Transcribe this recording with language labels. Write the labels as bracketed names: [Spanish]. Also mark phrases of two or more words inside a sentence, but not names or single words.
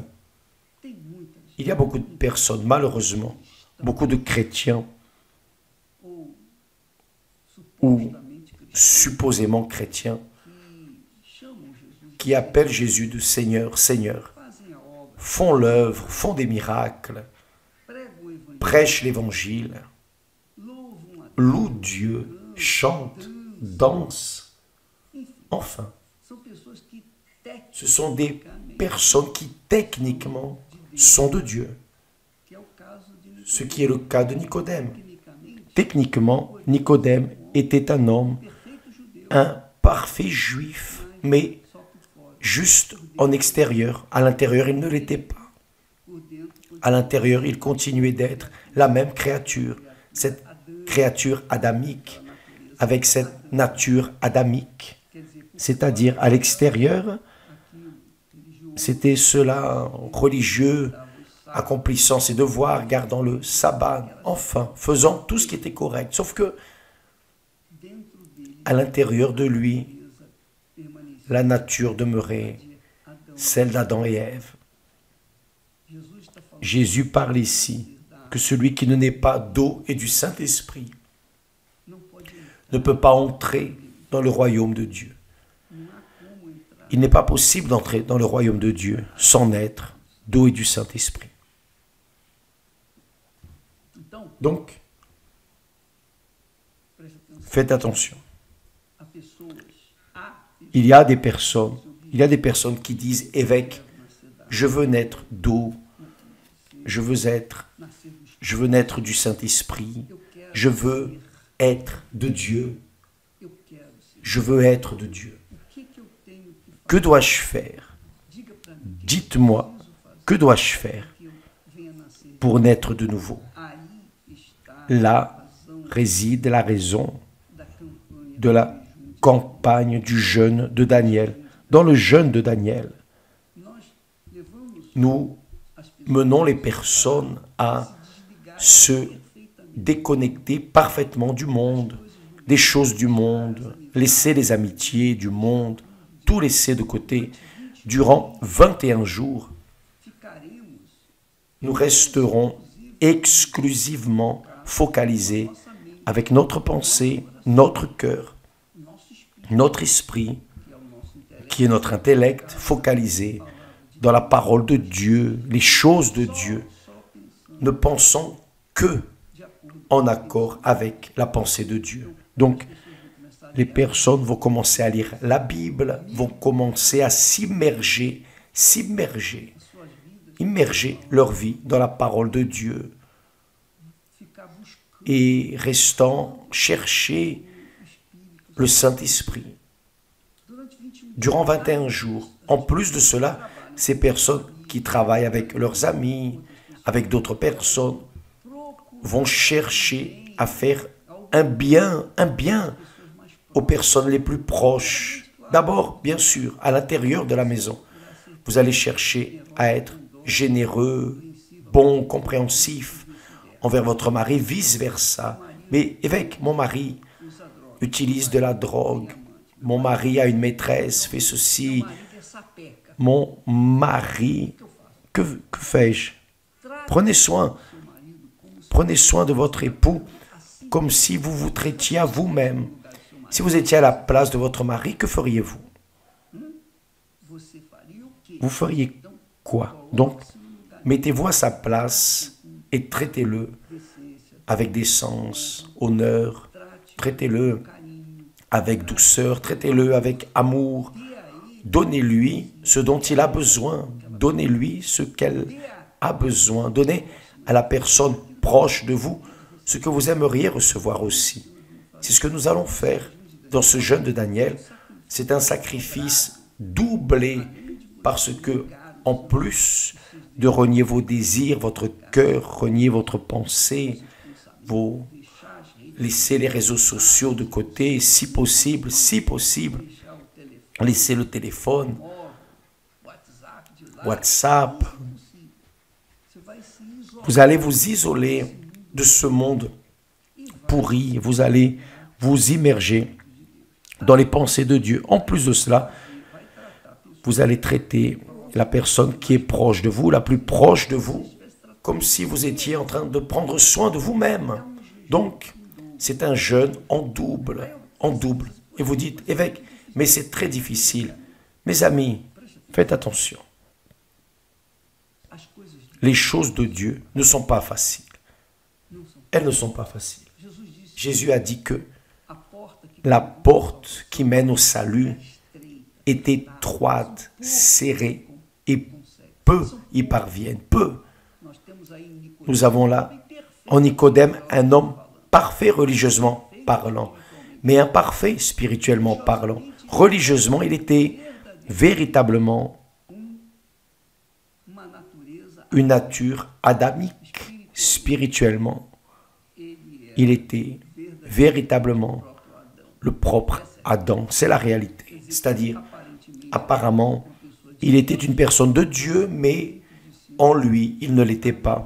[Portuguese] Tem muita gente, [French] Il y a beaucoup de personnes, malheureusement, beaucoup de chrétiens [Portuguese] ou ou supostamente cristãos, [French] supposément chrétiens [Portuguese] que chamam Jesus, [French] qui appellent Jésus de Seigneur, Seigneur, [Portuguese] fazem a obra, [French] font l'œuvre, font des miracles, [Portuguese] pregam o evangelho, [French] prêchent l'évangile, [Portuguese] louvam a Deus. [French] louent Dieu, chantent, dansent. [Portuguese] Enfim, [French] Enfin, [Portuguese] são pessoas que [French] ce sont des personnes qui techniquement sont de Dieu, [Portuguese] que é o caso de [French] ce qui est le cas de Nicodème. [Portuguese] tecnicamente, [French] Techniquement, Nicodème était un homme, [Portuguese] perfeito judeu, [French] un parfait juif, mais [Portuguese] só por fora. [French] juste en extérieur. À l'intérieur, il ne l'était pas. [Portuguese] Por dentro, [French] À l'intérieur, il continuait d'être la même créature, cette créature adamique, avec cette nature adamique. [Portuguese] quer dizer, por [French] C'est-à-dire, à l'extérieur, [Portuguese] aquilo religioso, [French] c'était cela religieux, [Portuguese] dava o sábado, [French] accomplissant ses devoirs, gardant le sabbat, enfin, faisant tout ce qui était correct. Sauf que, [Portuguese] dentro dele, [French] à l'intérieur de lui, [Portuguese] beleza permanecia [French] la nature demeurait [Portuguese] de Adão. [French] celle d'Adam et Ève. [Portuguese] Jesus está falando [French] Jésus parle ici que celui qui ne naît pas d'eau et du Saint-Esprit [Portuguese] não pode entrar, [French] ne peut pas entrer dans le royaume de Dieu. [Portuguese] não há como entrar. [French] Il n'est pas possible d'entrer dans le royaume de Dieu sans naître d'eau et du Saint-Esprit. [Portuguese] Então, [French] Donc, [Portuguese] preste atenção, [French] faites attention. [Portuguese] há pessoas, há [French] Il y a des personnes qui disent, évêque, je veux naître d'eau, je veux [Portuguese] nascer do Espírito, [French] je veux naître du Saint-Esprit, [Portuguese] eu quero [French] je veux [Portuguese] ser, [French] être de Dieu, [Portuguese] eu quero ser. [French] je veux être de Dieu. [Portuguese] O que eu tenho que fazer? [French] Que dois-je faire? [Portuguese] Diga para mim, o que [French] Dites-moi, [Portuguese] eu preciso fazer [French] que dois-je faire [Portuguese] que eu venha nascer? [French] pour naître de nouveau? [Portuguese] Aí está [French] Là [Portuguese] a razão [French] réside la raison [Portuguese] da campanha [French] de la campagne du jeûne de Daniel. Dans le jeûne de Daniel, [Portuguese] Nós levamos [French] nous [Portuguese] as pessoas [French] menons les personnes à [Portuguese] a desligar [French] se [Portuguese] perfeitamente [French] déconnecter parfaitement du monde, des choses du monde, laisser les amitiés du monde, tout laisser de côté. Durant 21 jours, [Portuguese] ficaremos [French] nous resterons exclusivement focalisés [Portuguese] nossa mente, [French] avec notre pensée, notre cœur, [Portuguese] nosso espírito, [French] notre esprit, [Portuguese] que é o nosso intelecto, [French] qui est notre intellect, focalisé dans la parole de Dieu, les choses de Dieu, [Portuguese] só pensando [French] ne pensons que [Portuguese] de acordo [French] en accord avec la pensée de Dieu. Donc, les personnes vont commencer à lire la Bible, vont commencer à s'immerger, immerger leur vie dans la parole de Dieu [Portuguese] ficar buscando [French] et restant chercher le Saint-Esprit. [Portuguese] durante 21 [French] Durant 21 jours, en plus de cela, ces personnes qui travaillent avec leurs amis, avec d'autres personnes, vont chercher à faire un bien aux personnes les plus proches. D'abord, bien sûr, à l'intérieur de la maison. Vous allez chercher à être généreux, bon, compréhensif envers votre mari, vice-versa. Mais évêque, mon mari [Portuguese] usa droga, [French] utilise de la drogue. Mon mari a une maîtresse, fait ceci. [Portuguese] marido é sapeca. [French] Mon mari, que fais-je? Prenez soin de votre époux comme si vous vous traitiez à vous-même. Si vous étiez à la place de votre mari, que feriez-vous? [Portuguese] Você faria o quê? [French] Vous feriez quoi? Donc, mettez-vous à sa place et traitez-le [Portuguese] Decência, [French] avec décence, honneur, [Portuguese] trate [French] traitez-le [Portuguese] carinho, [French] avec douceur, traitez-le avec amour. [Portuguese] dê a ele, [French] Donnez-lui ce dont il a besoin. Donnez-lui ce qu'elle a besoin. Donnez à la personne proche de vous ce que vous aimeriez recevoir aussi. C'est ce que nous allons faire dans ce jeûne de Daniel. C'est un sacrifice doublé parce que, en plus de renier vos désirs, votre cœur, renier votre pensée, vous [Portuguese] deixar as redes, [French] laissez les réseaux sociaux de côté, si possible, [Portuguese] deixar o telefone, [French] laissez le téléphone, [Portuguese] WhatsApp de lá. [French] WhatsApp. [Portuguese] Você vai se isolar [French] Vous allez vous isoler de ce monde pourri, vous allez vous immerger dans les pensées de Dieu. En plus de cela, vous allez traiter la personne qui est proche de vous, la plus proche de vous, comme si vous étiez en train de prendre soin de vous-même. Donc, c'est un jeûne en double, en double. Et vous dites, évêque, mais c'est très difficile. Mes amis, faites attention. [Portuguese] as coisas de [French] Les choses de Dieu ne sont pas faciles. [Portuguese] não são. [French] Elles ne sont pas faciles. [Portuguese] Jesus disse [French] Jésus a dit que [Portuguese] a porta que [French] la porte qui mène au salut [Portuguese] estreita [French] est étroite, serrée, et peu y parviennent, peu. [Portuguese] nós temos aí em Nicodemo, [French] Nous avons là en Nicodème un homme parfait religieusement parlant, mais imparfait spirituellement parlant. Religieusement, il était véritablement [Portuguese] uma natureza, [French] une nature adamique. Spirituellement, [Portuguese] ele [French] il était véritablement [Portuguese] próprio Adão. [French] le propre Adam. C'est la réalité. C'est-à-dire, [Portuguese] Aparentemente, [French] apparemment, il était une personne de Dieu, mais en lui, il ne l'était pas.